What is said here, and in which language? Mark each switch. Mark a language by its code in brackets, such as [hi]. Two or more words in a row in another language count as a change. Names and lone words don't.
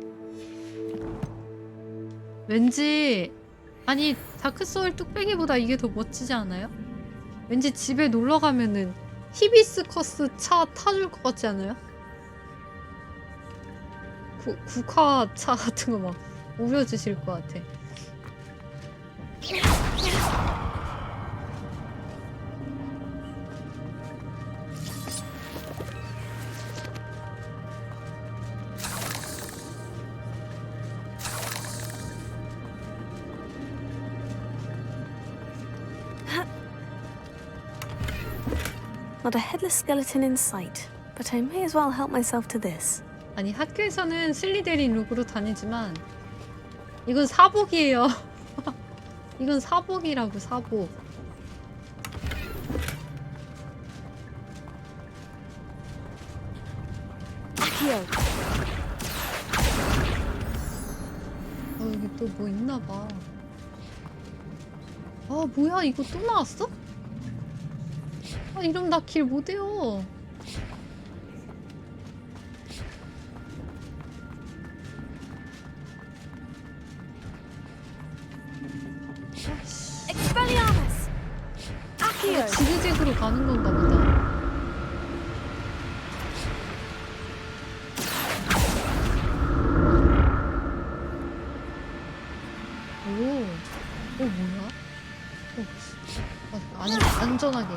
[ko] 왠지 아니 다크소울 뚝배기보다 이게 더 멋지지 않아요? 왠지 집에 놀러 가면은 히비스커스 차 타줄 것 같지 않아요? 국화차 같은 거 막 우려주실 것 같아. [en] Not a headless skeleton in sight, but I may as well help myself to this. [ko] 아니 학교에서는 슬리데린 룩으로 다니지만 이건 사복이에요. 이건 사복이라고 사복. 여기 또 뭐 있나봐. 아 뭐야 이거 또 나왔어? 아 이러면 나 길 못해요. [la] Expelliarmus! Accio! [ko] 지그재그로 가는 건가 보다. 오, 뭐야? 안전하게.